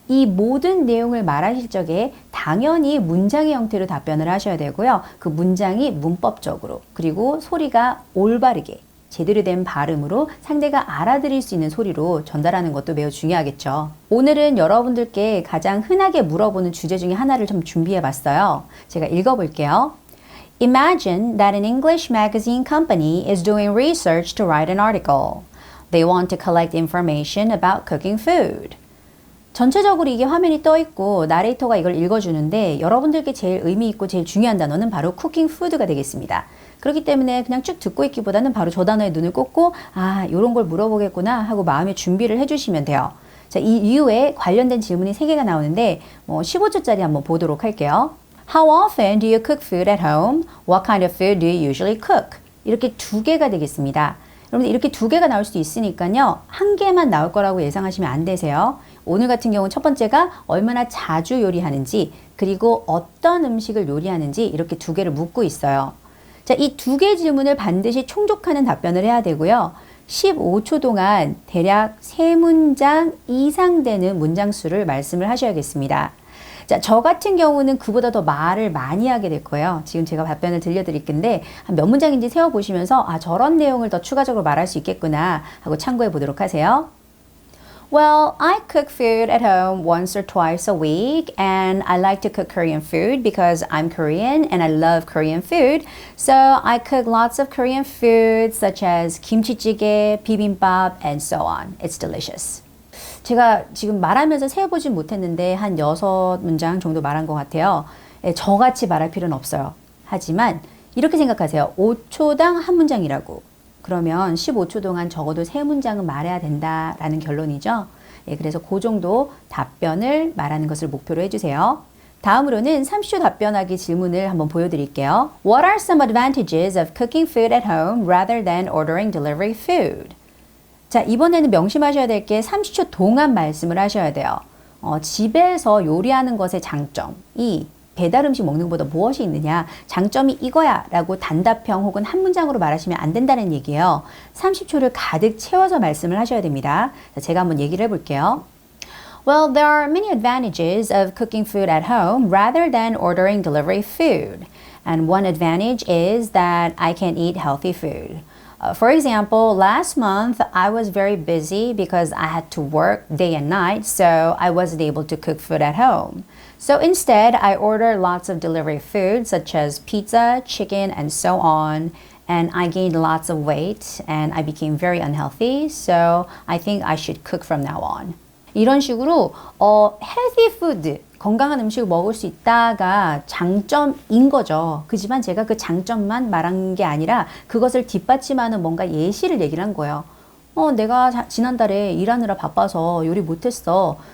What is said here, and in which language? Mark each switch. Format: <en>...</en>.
<ko>이 모든 내용을 말하실 적에 당연히 문장의 형태로 답변을 하셔야 되고요. 그 문장이 문법적으로 그리고 소리가 올바르게 제대로 된 발음으로 상대가 알아들을 수 있는 소리로 전달하는 것도 매우 중요하겠죠. 오늘은 여러분들께 가장 흔하게 물어보는 주제 중에 하나를 좀 준비해 봤어요. 제가 읽어볼게요.</ko> <en>Imagine that an English magazine company is doing research to write an article. They want to collect information about cooking food.</en> <ko>전체적으로 이게 화면이 떠 있고 나레이터가 이걸 읽어주는데 여러분들께 제일 의미 있고 제일 중요한 단어는 바로 쿠킹 푸드가 되겠습니다. 그렇기 때문에 그냥 쭉 듣고 있기보다는 바로 저 단어에 눈을 꽂고 요런 걸 물어보겠구나 하고 마음의 준비를 해주시면 돼요. 자, 이 이후에 관련된 질문이 3개가 나오는데 15초짜리 한번 보도록 할게요.</ko> <en>How often do you cook food at home? What kind of food do you usually cook?</en> <ko>이렇게 2개가 되겠습니다. 여러분들 이렇게 2개가 나올 수도 있으니까요. 1개만 나올 거라고 예상하시면 안 되세요. 오늘 같은 경우는 첫 번째가 얼마나 자주 요리하는지 그리고 어떤 음식을 요리하는지 이렇게 2개를 묻고 있어요. 자, 이 2개 질문을 반드시 충족하는 답변을 해야 되고요. 15초 동안 대략 3문장 이상 되는 문장 수를 말씀을 하셔야겠습니다. 자, 저 같은 경우는 그보다 더 말을 많이 하게 될 거예요. 지금 제가 답변을 들려드릴 건데 한 몇 문장인지 세어보시면서 저런 내용을 더 추가적으로 말할 수 있겠구나 하고 참고해 보도록 하세요.</ko> <en>Well, I cook food at home once or twice a week, and I like to cook Korean food because I'm Korean and I love Korean food. So I cook lots of Korean food such as kimchi-jjigae, bibimbap, and so on. It's delicious.</en> <ko>제가 지금 말하면서 세어보진 못했는데 한 6문장 정도 말한 것 같아요. 저같이 말할 필요는 없어요. 하지만 이렇게 생각하세요. 5초당 한 문장이라고. 그러면 15초 동안 적어도 3문장은 말해야 된다라는 결론이죠. 예, 그래서 그 정도 답변을 말하는 것을 목표로 해주세요. 다음으로는 30초 답변하기 질문을 한번 보여드릴게요.</ko> <en>What are some advantages of cooking food at home rather than ordering delivery food?</en> <ko>자, 이번에는 명심하셔야 될 게 30초 동안 말씀을 하셔야 돼요. 집에서 요리하는 것의 장점이 배달 음식 먹는 것보다 무엇이 있느냐, 장점이 이거야 라고 단답형 혹은 한 문장으로 말하시면 안 된다는 얘기예요. 30초를 가득 채워서 말씀을 하셔야 됩니다. 자, 제가 한번 얘기를 해볼게요.</ko> <en>Well, there are many advantages of cooking food at home rather than ordering delivery food. And one advantage is that I can eat healthy food. For example, last month I was very busy because I had to work day and night, so I wasn't able to cook food at home. So instead, I ordered lots of delivery food such as pizza, chicken, and so on. And I gained lots of weight and I became very unhealthy, so I think I should cook from now on.</en> <ko>이런 식으로 healthy food, 건강한 음식을 먹을 수 있다가 장점인 거죠. 그지만 제가 그 장점만 말한 게 아니라 그것을 뒷받침하는 뭔가 예시를 얘기를 한 거예요. 내가 지난달에 일하느라 바빠서 요리 못했어.</ko>